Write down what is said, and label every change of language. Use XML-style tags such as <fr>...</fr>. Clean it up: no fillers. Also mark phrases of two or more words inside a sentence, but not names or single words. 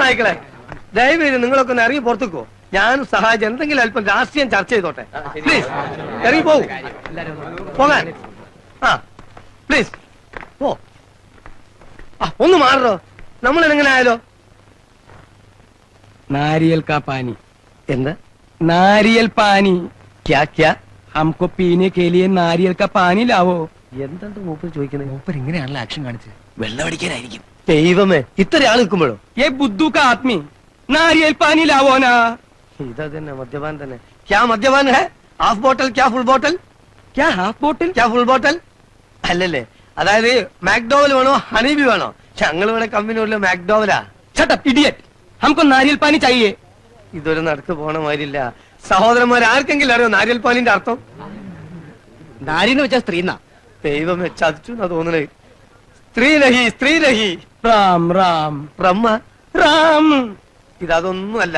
<ml>അയക്കളെ, ദയവേത് നിങ്ങളൊക്കെ ഒന്ന് ഇറങ്ങി പുറത്തേക്കോ. ഞാനും സഹായിച്ച് എന്തെങ്കിലും അല്പം രാഷ്ട്രീയം ചർച്ച ചെയ്തോട്ടെ. പ്ലീസ് ഇറങ്ങി പോകൂ. പോകാൻ പ്ലീസ് പോ. ഒന്ന് മാറോ. നമ്മൾ എങ്ങനെ ആയാലോ?</ml> <hi>नारियल का पानी.</hi> <ml>എന്താ</ml> <hi>नारियल पानी? क्या क्या? हमको पीने के लिए नारियल का पानी लावो.</hi> <ml>എന്താണ് മൂപ്പർ ചോദിക്കുന്നത്? മൂപ്പർ ഇങ്ങനെയാണല്ലോ ആക്ഷൻ കാണിച്ചത്. വെള്ളം അടിക്കാനായിരിക്കും. ദൈവമേ, ഇത്ര ആൾ നിൽക്കുമ്പോഴോ?</ml> <hi>ये बुद्धू का आदमी नारियल पानी लावो ना.</hi> <ml>ഇതാ തന്നെ മദ്യപാൻ തന്നെ.</ml> <hi>क्या मद्यपान है? हाफ बोतल क्या फुल बोतल? क्या हाफ बोतल? क्या फुल बोतल?</hi> <ml>അല്ലല്ലേ, അതായത് മാക്ഡോവൽ വേണോ ഹണീബി വേണോ? ഞങ്ങൾ ഇവിടെ കമ്പനിയുള്ള മാക്ഡോവലാ.</ml> <en>shut up idiot.</en> <hi>हमको नारियल पानी चाहिए.</hi> <ml>ഇതൊരു നടക്ക് പോണ മാതിരില്ല. സഹോദരന്മാർ ആർക്കെങ്കിലും അറിയോ നാരിയൽ പാലിന്റെ അർത്ഥം? നാരിന്ന് വെച്ചാ സ്ത്രീന്നാ. ദൈവമേ, ചതിച്ചു എന്നാ തോന്നണേ.</ml> <hi>स्त्री नहीं, स्त्री नहीं. राम राम</hi> <ml>ബ്രഹ്മ.</ml> <hi>राम.</hi> <ml>ഇതൊന്നും അല്ല.</ml>